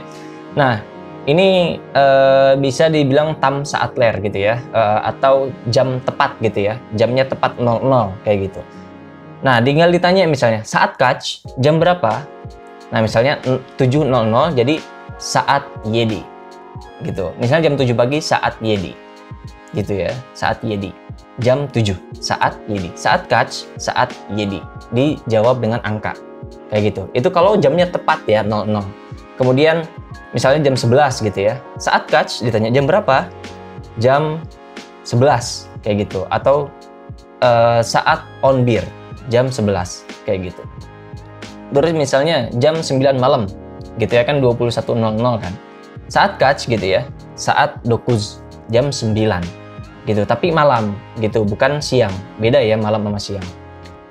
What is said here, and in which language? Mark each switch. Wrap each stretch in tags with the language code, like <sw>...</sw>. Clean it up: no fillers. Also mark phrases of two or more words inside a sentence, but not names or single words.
<id>Nah, ini bisa dibilang</id> <tr>tam saat ler</tr> <id>gitu ya, atau jam tepat gitu ya. Jamnya tepat 00 kayak gitu. Nah, tinggal ditanya misalnya,</id> <tr>saat kaç,</tr> <id>jam berapa? Nah, misalnya 7.00 jadi</id> <tr>saat yedi</tr> <id>gitu. Misalnya jam 7 pagi</id> <tr>saat yedi</tr> <id>gitu ya,</id> <tr>saat yedi.</tr> <id>Jam 7,</id> <tr>saat yedi. Saat kaç, saat yedi.</tr> <id>Dijawab dengan angka. Kayak gitu. Itu kalau jamnya tepat ya, 00. Kemudian misalnya jam 11 gitu ya.</id> <tr>Saat kaç,</tr> <id>ditanya jam berapa? Jam 11, kayak gitu.</id> <tr>Atau saat on bir,</tr> <id>jam 11, kayak gitu. Terus misalnya jam 9 malam, gitu ya kan, 21.00 kan.</id> <tr>Saat kaç</tr> <id>gitu ya, saat 9, jam 9. Gitu, tapi malam gitu, bukan siang. Beda ya malam sama siang.</id>